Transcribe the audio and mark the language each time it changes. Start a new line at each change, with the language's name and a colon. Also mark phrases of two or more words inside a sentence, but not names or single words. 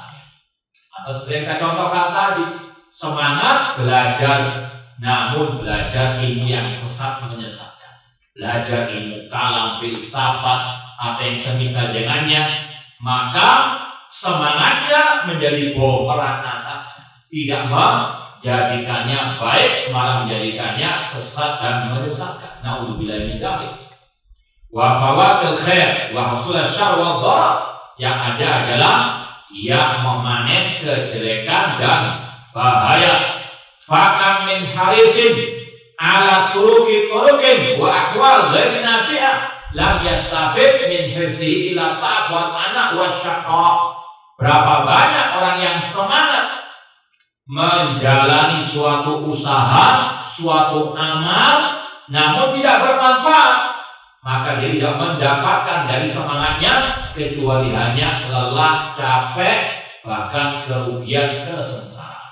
Indonesian: Atau seperti yang kita contohkan tadi, semangat belajar, namun belajar ilmu yang sesat menyesatkan, belajar ilmu kalam, filsafat, atau yang semisal dengannya, maka semangatnya menjadi bumerang atasnya, tidak menjadikannya baik, malah menjadikannya sesat dan menyesatkan.
Arabic: نعوذ بالله من ذلك. وفوات الخير وحصول الشر والضرر,
Indonesian: yang ada adalah ia memanen kejelekan dan bahaya.
Arabic: فكم من حريص على سلوك طرق وأحوال غير نافعة لم يستفد من حرصه إلا التعب والعناء والشقاء.
Indonesian: Berapa banyak orang yang semangat menjalani suatu usaha, suatu amal, namun tidak bermanfaat, maka dia tidak mendapatkan dari semangatnya kecuali hanya lelah, capek, bahkan kerugian, kesengsaraan.